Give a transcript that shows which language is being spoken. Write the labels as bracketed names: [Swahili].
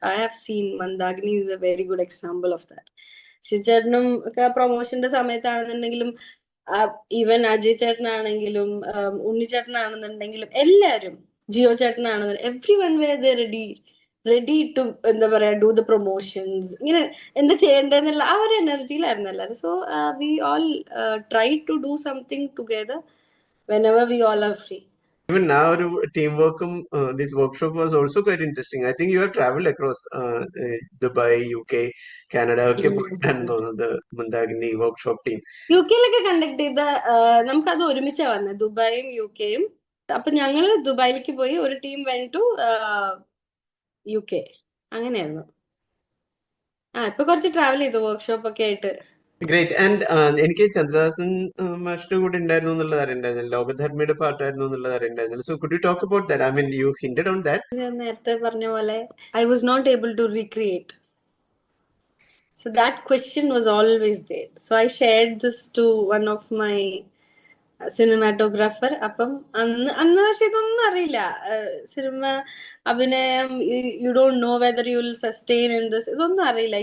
[English] I have seen Mandagini is a very good example of that. [Malayalam] ചേട്ടനും ഒക്കെ പ്രൊമോഷന്റെ സമയത്താണെന്നുണ്ടെങ്കിലും, even Ajay ചേട്ടനാണെങ്കിലും ഉണ്ണിച്ചേട്ടനാണെന്നുണ്ടെങ്കിലും എല്ലാരും, Jio ചേട്ടനാണെന്നുണ്ടെങ്കിലും, [English] everyone where they ready to [Malayalam] എന്താ പറയാ [English] Do the promotions. [Malayalam] ഇങ്ങനെ എന്താ ചെയ്യേണ്ടതെന്നുള്ള ആ ഒരു എനർജിയിലായിരുന്നു എല്ലാവരും. [English] So we all try to do something together whenever we all are free. Even now, teamwork, this workshop was also quite interesting. I think you have traveled across Dubai, UK, Canada [Malayalam] ഒക്കെ പോയിട്ടാണെന്ന് തോന്നുന്നത് [English] Mandakini workshop team. [Malayalam] യുകെയിലൊക്കെ conduct ചെയ്ത നമുക്കത് ഒരുമിച്ചാ വന്നത്, ദുബായും യുകെയും. അപ്പൊ ഞങ്ങള് ദുബായിലേക്ക് പോയി, ഒരു ടീം [English] went to [Malayalam] UK. അങ്ങനെയായിരുന്നു. ഇപ്പൊ കുറച്ച് ട്രാവൽ ചെയ്തു വർക്ക്ഷോപ്പ് ഒക്കെ ആയിട്ട്. [English] Great. [Malayalam] ആൻഡ് എനിക്ക് ചന്ദ്രദാസൻ മാഷിന്റെ കൂടെ ഉണ്ടായിരുന്നു എന്നുള്ളത് അറിയണ്ടായിരുന്നു, ലോകധർമ്മിയുടെ പാട്ടായിരുന്നു എന്നുള്ളത് അറിയണ്ടായിരുന്നു. [English] So could you talk about that? I mean you hinted on that. [Malayalam] ഞാൻ നേരത്തെ പറഞ്ഞ പോലെ [English] I was not able to recreate. So that question was always there. So I shared this to one of my cinematographer. [Malayalam] അപ്പം അന്ന് പക്ഷെ ഇതൊന്നും അറിയില്ല, cinema അഭിനയം, [English] you don't know whether you will sustain in this, [Malayalam] ഇതൊന്നും അറിയില്ല.